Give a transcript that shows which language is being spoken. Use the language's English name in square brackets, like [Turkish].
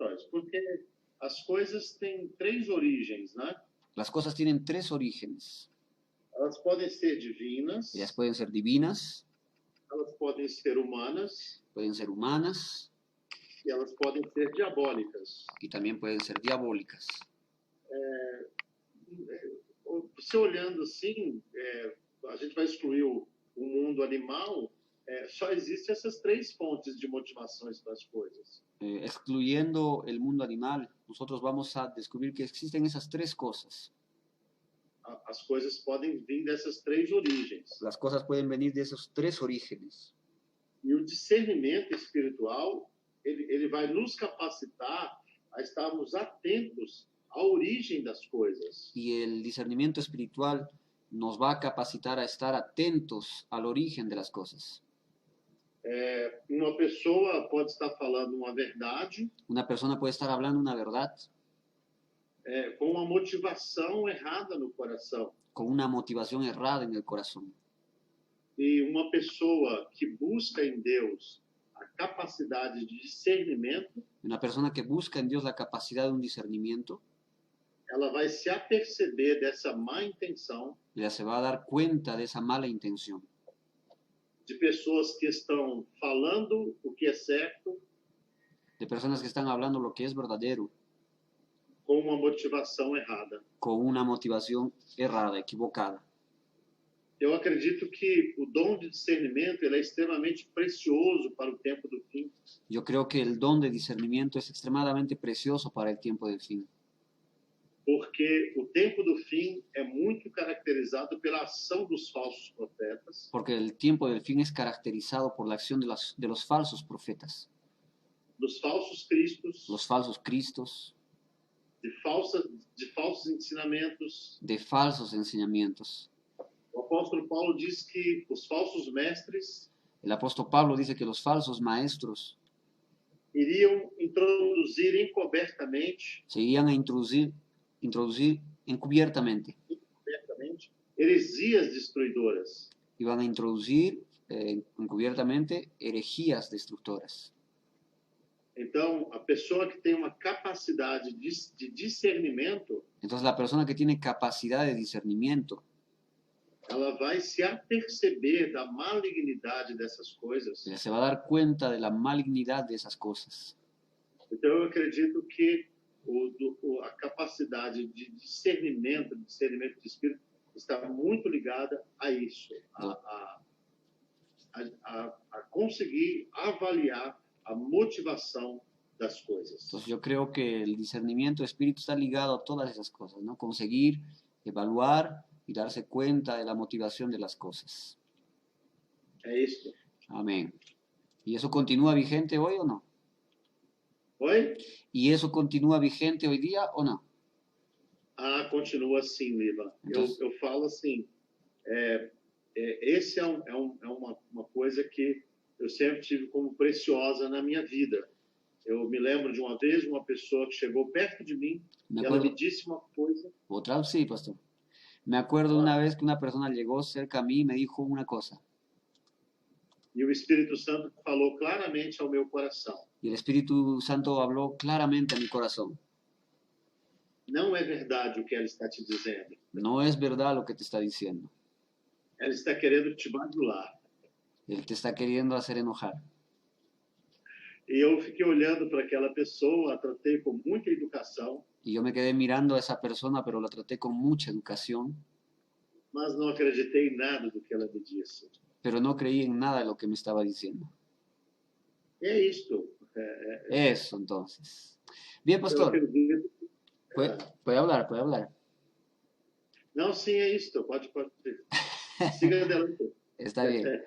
[Portuguese] Porque as coisas têm três origens, né? [Spanish] Las cosas tienen tres orígenes. [Portuguese] Elas podem ser divinas, [Spanish] Ellas pueden ser divinas, [Portuguese] elas podem ser humanas [Spanish] pueden ser humanas [Portuguese] e elas podem ser diabólicas. [Spanish] y también pueden ser diabólicas. [Portuguese] Você olhando assim, a gente vai excluir o mundo animal, só existem essas três fontes de motivações para as coisas. [Spanish] Excluyendo el mundo animal, nosotros vamos a descubrir que existen esas tres cosas. [Portuguese] As coisas podem vir dessas três origens. [Spanish] Las cosas pueden venir de esos tres orígenes. [Portuguese] E o discernimento espiritual ele vai nos capacitar a estarmos atentos à origem das coisas. [Spanish] Y el discernimiento espiritual nos va a capacitar a estar atentos al origen de las cosas. [Portuguese] Uma pessoa pode estar falando uma verdade [Spanish] Una persona puede estar hablando una verdad [Portuguese] com uma motivação errada no coração. [Spanish] con una motivación errada en el corazón. [Portuguese] E uma pessoa que busca em Deus a capacidade de discernimento, [Spanish] Una persona que busca en Dios la capacidad de un discernimiento, [Portuguese] ela vai se aperceber dessa má intenção [Spanish] ya se va a dar cuenta de esa mala intención, [Portuguese] de pessoas que estão falando o que é certo [Spanish] de personas que están hablando lo que es verdadero [Portuguese] com uma motivação errada. [Spanish] con una motivación errada, equivocada. [Portuguese] Eu acredito que o dom de discernimento ele é extremamente precioso para o tempo do fim, [Spanish] Yo creo que el don de discernimiento es extremadamente precioso para el tiempo del fin, [Portuguese] porque o tempo do fim é muito caracterizado pela ação dos falsos profetas, [Spanish] porque el tiempo del fin es caracterizado por la acción de los falsos profetas, [Portuguese] dos falsos cristos, [Spanish] los falsos cristos, [Portuguese] de falsos ensinamentos. [Spanish] de falsos enseñamientos. [Portuguese] O apóstolo Paulo diz que os falsos mestres [Spanish] El apóstol Pablo dice que los falsos maestros [Portuguese] iriam introduzir encobertamente [Spanish] se iban a introducir encubiertamente, [Portuguese] heresias destruidoras. [Spanish] iban a introducir encubiertamente herejías destructoras. [Portuguese] Então, a pessoa que tem uma capacidade de discernimento, [Spanish] Entonces la persona que tiene capacidad de discernimiento, [Portuguese] ela vai se aperceber da malignidade dessas coisas. [Spanish] se va a dar cuenta de la malignidad de esas cosas. [Portuguese] Então, eu acredito que a capacidade de discernimento de espírito, está muito ligada a isso, a conseguir avaliar a motivação das coisas. [Spanish] Entonces yo creo que el discernimiento de espíritu está ligado a todas esas cosas, ¿no? Conseguir, evaluar y darse cuenta de la motivación de las cosas. [Portuguese] É isso. [Spanish] Amén. ¿Y eso continúa vigente hoy o no? [Portuguese] Oi? [Spanish] ¿Y eso continúa vigente hoy día o no? [Portuguese] Continua assim, Liva. Eu falo assim, esse é uma coisa que eu sempre tive como preciosa na minha vida. Eu me lembro de uma vez uma pessoa que chegou perto de mim e ela me disse uma coisa. [Spanish] Otra vez sí, pastor. Me acuerdo una vez que una persona llegó cerca a mí y me dijo una cosa. [Portuguese] E o Espírito Santo falou claramente ao meu coração. [Spanish] Y el Espíritu Santo habló claramente a mi corazón. [Portuguese] Não é verdade o que ela está te dizendo. [Spanish] No es verdad lo que te está diciendo. [Portuguese] Ela está querendo te bajular. [Spanish] Él te está queriendo hacer enojar. [Portuguese] E eu fiquei olhando para aquela pessoa, a tratei com muita educação. [Spanish] Y yo me quedé mirando a esa persona, pero la traté con mucha educación. [Portuguese] Mas não acreditei em nada do que ela me disse. [Spanish] Pero no creí en nada de lo que me estaba diciendo. [Portuguese] É isto. [Spanish] Eso, entonces. Bien, pastor. Puede hablar, puede hablar. [Portuguese] Não, sim, é isto. Pode. [Spanish] Siga adelante. Está bien.